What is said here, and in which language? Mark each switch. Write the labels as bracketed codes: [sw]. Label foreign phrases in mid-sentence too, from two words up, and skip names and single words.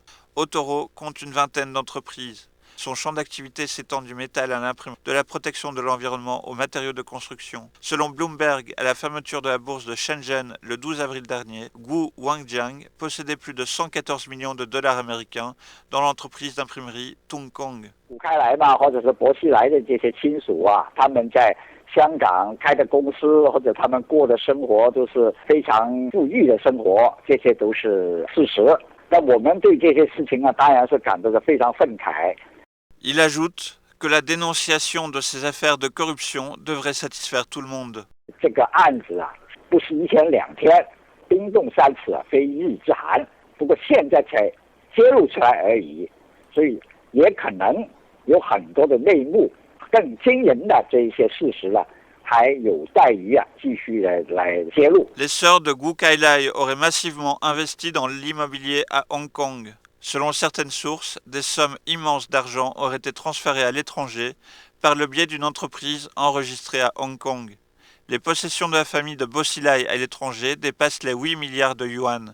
[fr] Otoro compte une vingtaine d'entreprises. Son champ d'activité s'étend du métal à l'imprimerie, de la protection de l'environnement aux matériaux de construction. Selon Bloomberg, à la fermeture de la bourse de Shenzhen le 12 avril dernier, Gu Wangjiang possédait plus de 114 millions de dollars américains dans l'entreprise d'imprimerie Tongkong. [zh] 古开来嘛，或者是薄熙来的这些亲属啊，他们在香港开的公司或者他们过的生活都是非常富裕的生活，这些都是事实。那我们对这些事情啊，当然是感到非常愤慨。 [fr] Il ajoute que la dénonciation de ces affaires de corruption devrait satisfaire tout le monde. [zh] 这个案子啊，不是一天两天，冰冻三尺啊，非一日之寒。不过现在才揭露出来而已，所以也可能有很多的内幕，更惊人的这一些事实了，还有待于啊继续的来揭露。 [fr] Les sœurs de Gu Kailai auraient massivement investi dans l'immobilier à Hong Kong. Selon certaines sources, des sommes immenses d'argent auraient été transférées à l'étranger par le biais d'une entreprise enregistrée à Hong Kong. Les possessions de la famille de Bo Xilai à l'étranger dépassent les 8 milliards de yuan.